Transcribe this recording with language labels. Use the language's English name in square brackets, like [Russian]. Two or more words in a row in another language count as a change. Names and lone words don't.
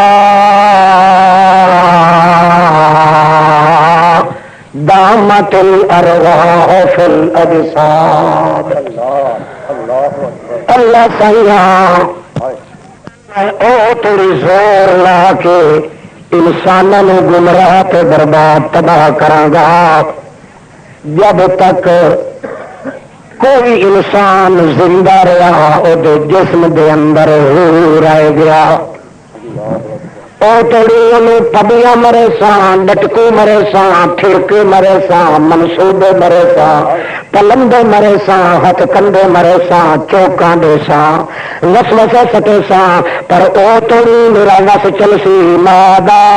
[Arabic] دامت الارواح فی الاجساد [Saraiki] اللہ سیاں او تیری زور لا کے انسانوں گمراہ تے برباد تباہ کرانگا جب تک کوئی انسان زندہ رہا او دے جسم دے اندر رہ گیا او تڑی پبیاں مرے سان ڈٹکو مرے سان پھرکے مرے سان منصوبے مرے سان پلندے مرے سان ہتھ کندے مرے سان چوکاں دے سان وسوسے سٹے سان پر او تڑی میرا وس چلسی مادا